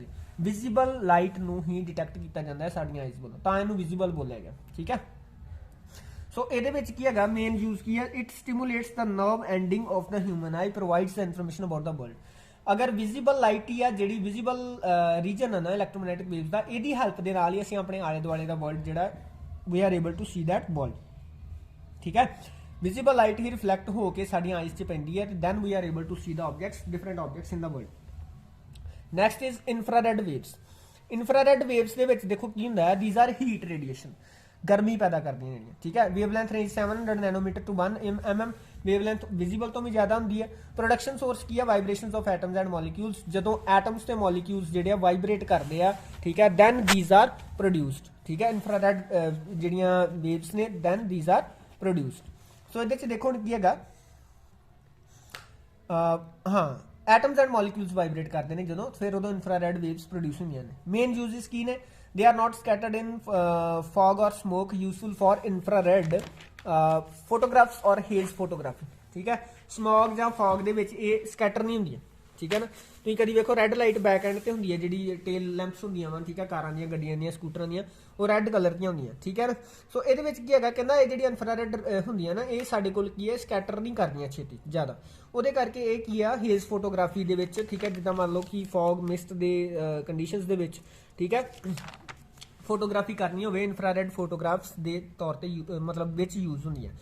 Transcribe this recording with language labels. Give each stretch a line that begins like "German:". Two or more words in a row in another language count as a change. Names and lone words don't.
English: visible light
Punjabi: ਨੂੰ ਹੀ ਡਿਟੈਕਟ ਕੀਤਾ ਜਾਂਦਾ ਹੈ ਸਾਡੀਆਂ ਆਈਜ਼ ਵੱਲੋਂ, ਤਾਂ ਇਹਨੂੰ ਵਿਜ਼ੀਬਲ ਬੋਲਿਆ ਗਿਆ, ਠੀਕ ਹੈ। ਸੋ ਇਹਦੇ ਵਿੱਚ ਕੀ ਹੈਗਾ
English: main use
Punjabi: ਕੀ ਹੈ?
English: It stimulates the nerve ending of the human eye, provides the information about the world.
Punjabi: ਅਗਰ
English: visible light
Punjabi: ਹੀ ਆ ਜਿਹੜੀ
English: visible region
Punjabi: ਹੈ ਨਾ
English: electromagnetic waves
Punjabi: ਦਾ, ਇਹਦੀ ਹੈਲਪ ਦੇ ਨਾਲ ਹੀ ਅਸੀਂ ਆਪਣੇ ਆਲੇ ਦੁਆਲੇ ਦਾ ਵਰਲਡ ਜਿਹੜਾ
English: we are able to see that world,
Punjabi: ਠੀਕ ਹੈ।
English: visible light
Punjabi: ਹੀ ਰਿਫਲੈਕਟ ਹੋ ਕੇ ਸਾਡੀਆਂ ਆਈਜ਼ 'ਚ ਪੈਂਦੀ ਹੈ, ਤੇ
English: then we are able to see the objects, different objects in the world। next is infrared waves। infrared waves
Punjabi: ਦੇ ਵਿੱਚ ਦੇਖੋ ਕੀ ਹੁੰਦਾ ਹੈ?
English: these are heat radiation,
Punjabi: ਗਰਮੀ ਪੈਦਾ ਕਰਦੀਆਂ ਨੇ, ਠੀਕ ਹੈ।
English: wavelength range
Punjabi: 700 ਨੈਨੋਮੀਟਰ ਤੋਂ 1 mm, ਵੇਵਲੈਂਥ ਵਿਜ਼ੀਬਲ ਤੋਂ ਵੀ ਜ਼ਿਆਦਾ ਹੁੰਦੀ ਹੈ।
English: production source
Punjabi: ਕੀ ਹੈ?
English: Vibrations of atoms and molecules.
Punjabi: ਜਦੋਂ ਐਟਮਸ ਤੇ ਮੋਲੀਕਿਊਲਸ ਜਿਹੜੇ ਆ ਵਾਈਬ੍ਰੇਟ ਕਰਦੇ ਆ, ਠੀਕ ਹੈ,
English: then these are produced,
Punjabi: ਠੀਕ ਹੈ। ਇਨਫਰਾਰੈਡ ਜਿਹੜੀਆਂ ਵੇਵਸ ਨੇ
English: then these are produced।
Punjabi: ਸੋ ਇਹਦੇ 'ਚ ਦੇਖੋ ਕੀ ਹੈਗਾ, ਹਾਂ,
English: atoms and molecules
Punjabi: ਵਾਈਬ੍ਰੇਟ ਕਰਦੇ ਨੇ ਜਦੋਂ, ਫਿਰ ਉਦੋਂ
English: infrared waves
Punjabi: ਪ੍ਰੋਡਿਊਸ ਹੁੰਦੀਆਂ ਨੇ।
English: main uses
Punjabi: ਕੀ ਨੇ?
English: they are not scattered in fog or smoke, useful for infrared photographs or haze photography,
Punjabi: ਠੀਕ ਹੈ। ਸਮੌਗ ਜਾਂ ਫੌਗ ਦੇ ਵਿੱਚ ਇਹ ਸਕੈਟਰ ਨਹੀਂ ਹੁੰਦੀਆਂ, ਠੀਕ ਹੈ ਨਾ। ਤੁਸੀਂ ਕਦੀ ਵੇਖੋ
English: red light back end
Punjabi: ਤੇ ਹੁੰਦੀ ਹੈ, ਜਿਹੜੀ
English: tail lamps
Punjabi: ਹੁੰਦੀਆਂ ਵਾ, ਠੀਕ ਹੈ, ਕਾਰਾਂ ਦੀਆਂ, ਗੱਡੀਆਂ ਦੀਆਂ, ਸਕੂਟਰਾਂ ਦੀਆਂ, ਉਹ
English: red colour
Punjabi: ਦੀਆਂ ਹੁੰਦੀਆਂ, ਠੀਕ ਹੈ ਨਾ। ਸੋ ਇਹਦੇ ਵਿੱਚ ਕੀ ਹੈਗਾ? ਕਹਿੰਦਾ ਇਹ ਜਿਹੜੀ ਇਨਫਰਾਰੈਡ ਹੁੰਦੀਆਂ ਨਾ, ਇਹ ਸਾਡੇ ਕੋਲ ਕੀ ਹੈ? ਸਕੈਟਰ ਨਹੀਂ ਕਰਦੀਆਂ ਛੇਤੀ ਜ਼ਿਆਦਾ, ਉਹਦੇ ਕਰਕੇ ਇਹ ਕੀ ਆ
English: haze photography
Punjabi: ਦੇ ਵਿੱਚ, ਠੀਕ ਹੈ, ਜਿੱਦਾਂ ਮੰਨ ਲਓ ਕਿ
English: fog mist
Punjabi: ਦੇ ਕੰਡੀਸ਼ਨਸ ਦੇ ਵਿੱਚ, ਠੀਕ ਹੈ, ਫੋਟੋਗ੍ਰਾਫੀ ਕਰਨੀ ਹੋਵੇ,
English: infrared photographs
Punjabi: ਦੇ ਤੌਰ ਤੇ ਮਤਲਬ ਵਿੱਚ ਯੂਜ਼ ਹੁੰਦੀ ਹੈ।